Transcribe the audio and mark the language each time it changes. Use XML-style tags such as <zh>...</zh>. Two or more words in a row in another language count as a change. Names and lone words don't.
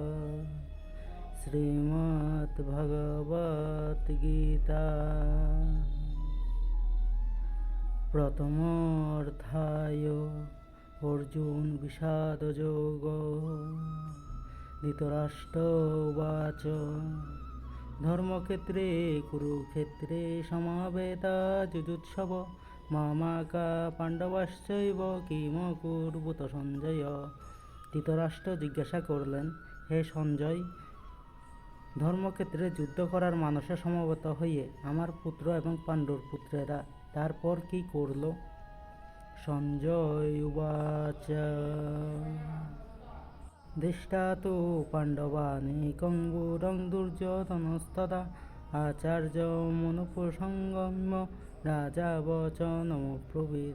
<sa>श्रीमद्भगवद्गीता प्रथम अध्याय अर्जुन विषादयोगो। धृतराष्ट्र उवाच धर्मक्षेत्रे कुरुक्षेत्रे समवेतायुजुत्सव मामाका पाण्डवाश्चैव किमकुर्वत সঞ্জয়।</sa> <bn>ধৃতরাষ্ট্র জিজ্ঞাসা করলেন, হে সঞ্জয়, ধর্মক্ষেত্রে যুদ্ধ করার মানসে সমবেত হয়ে আমার পুত্র এবং পাণ্ডুর পুত্রেরা তারপর কি করল?</bn> <sa>সঞ্জয় উবাচ দৃষ্টা তু পাণ্ডবানেকং ব্যূঢ়ং দুর্যোধনস্তদা আচার্য মনুপ্রসঙ্গম্য রাজা বচনমব্রবীৎ।</sa>